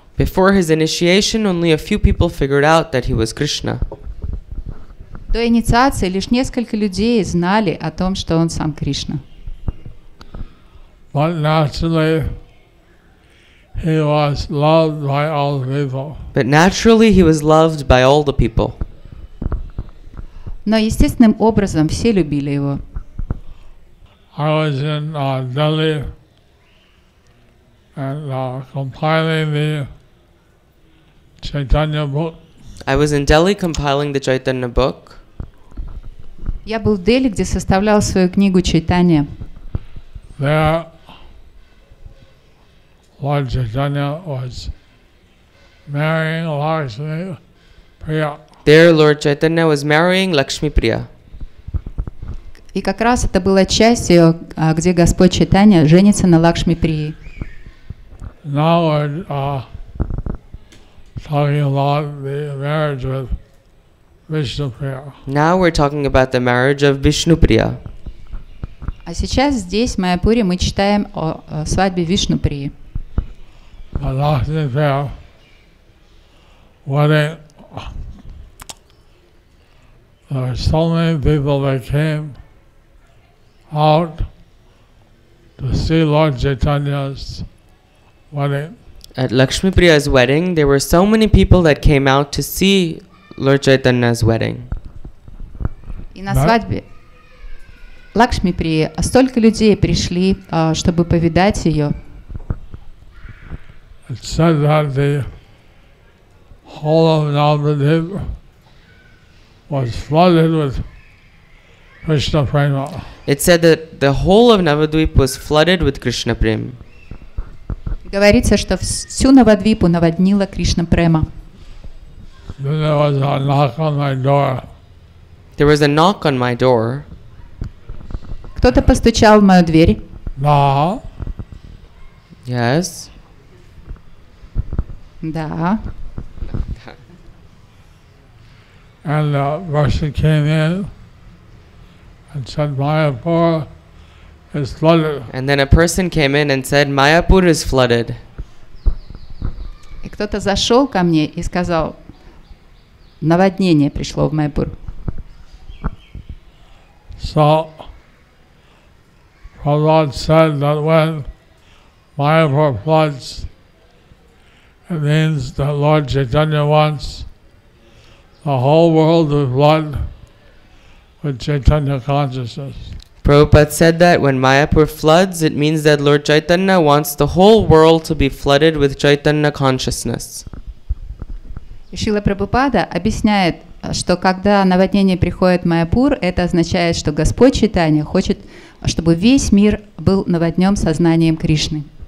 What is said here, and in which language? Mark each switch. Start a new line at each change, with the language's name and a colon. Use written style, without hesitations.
English: Before his initiation, only a few people figured out that he was Krishna.
Russian: До инициации лишь несколько людей знали о том, что он сам Кришна.
English: But naturally, he was loved by all people. But naturally, he was loved by all the people.
Russian: Но естественным образом все любили его.
English: I was in Delhi and compiling the Chaitanya book. I was in Delhi compiling the Chaitanya book.
Russian: Я был в Дели, где составлял свою книгу Чайтанья.
English: There, Lord Chaitanya was marrying Lakshmi Priya. There, Lord Chaitanya was marrying Lakshmi Priya.
Russian: И как раз это была часть, где Господь Чайтанья женится на Лакшми Прии.
English: Now we're talking about the marriage with Vishnupriya. Now we're talking about the marriage of Vishnupriya.
Russian: А сейчас здесь, в Майяпуре, мы читаем о свадьбе Вишнуприи.
English: Vishnupriya wedding. There were so many people that came out to see Lord Chaitanya's wedding. At Lakshmi Priya's wedding, there were so many people that came out to see Lord Chaitanya's wedding.
Russian: И на свадьбе Лакшми Прии столько людей пришли, чтобы повидать ее.
English: It said that the whole of Navadvip was flooded with Krishna prema. It said that the whole of Navadvip was flooded with Krishna Prem.
Russian: Говорится, что всю Навадвипу наводнила Кришна Према.
English: Then there was a knock on my door. There was a knock on my door.
Russian: Кто-то постучал в мою дверь.
English: No. Yes.
Russian: Да.
English: And the Russian came in and said, Mayapur is flooded. And then a person came in and said, Mayapur is flooded.
Russian: И кто-то зашел ко мне и сказал, наводнение пришло в Майяпур.
English: So, Prabhupada said that when Mayapur floods, it means that Lord Chaitanya wants the whole world to flood with Chaitanya consciousness. Prabhupada said that when Mayapur floods, it means that Lord Chaitanya wants the whole world to be flooded with Chaitanya consciousness.
Russian: И Шрила Прабхупада объясняет, что когда наводнение приходит в Майяпур, это означает, что Господь Чайтанья хочет, чтобы весь мир был наводнен сознанием Кришны.